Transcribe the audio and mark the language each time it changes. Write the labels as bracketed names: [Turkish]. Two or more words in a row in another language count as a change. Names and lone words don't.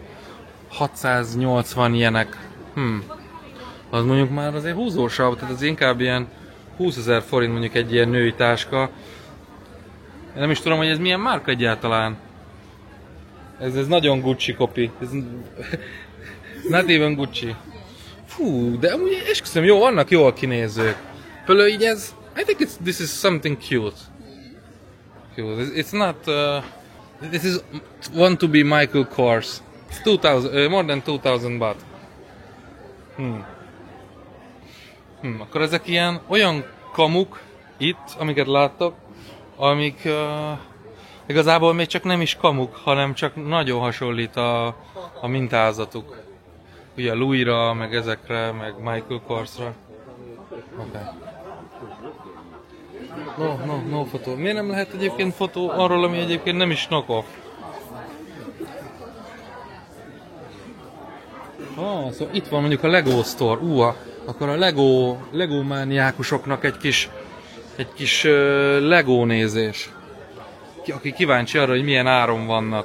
[Hungarian] 680 jenek. Az mondjuk már azért húzósabb, tehát az inkább ilyen 20 000 forint mondjuk egy ilyen női táska. Én nem is tudom, hogy ez milyen márka egyáltalán. Ez nagyon Gucci copy. Ez [English] not even [Hungarian] Gucci. Fú, de amúgy esküszöm, jó, vannak jól kinézők. Például így ez, [English] I think this is something cute. It's not, this is want to be Michael Kors. It's 2000, more than 2000 baht. [Hungarian] Akkor ezek olyan kamuk itt, amiket láttok, amik igazából még csak nem is kamuk, hanem csak nagyon hasonlít a mintázatuk. Ugye Louis-ra, meg ezekre, meg Michael Korsra. Okay. No fotó. Miért nem lehet egyébként fotó arról, ami egyébként nem is knock-off? Szóval itt van mondjuk a Lego Store. Akkor a Lego mániákusoknak egy kis Lego nézés. Aki kíváncsi arra, hogy milyen áron vannak.